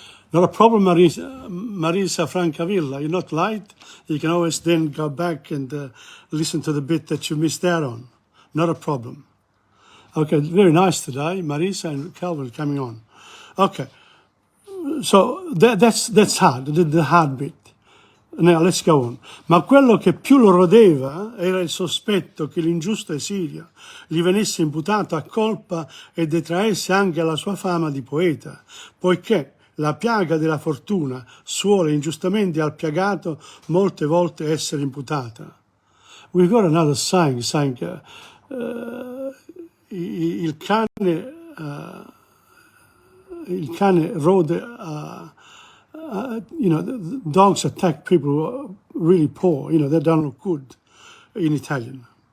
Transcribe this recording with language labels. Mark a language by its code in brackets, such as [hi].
[en] Not a problem, Marisa Francavilla. You're not late. You can always then go back and listen to the bit that you missed out on. Not a problem. Okay, very nice today, Marisa and Calvin coming on. Okay, so that's hard, the hard bit. Now let's go on. [it] Ma quello che più lo rodeva era il sospetto che l'ingiusto esilio gli venisse imputato a colpa e detraesse anche la sua fama di poeta, poiché la piaga della fortuna suole ingiustamente al piagato molte volte essere imputata. [en] We've got another saying [it] il cane rode [en] the dogs attack people who are really poor, they don't look good in Italian.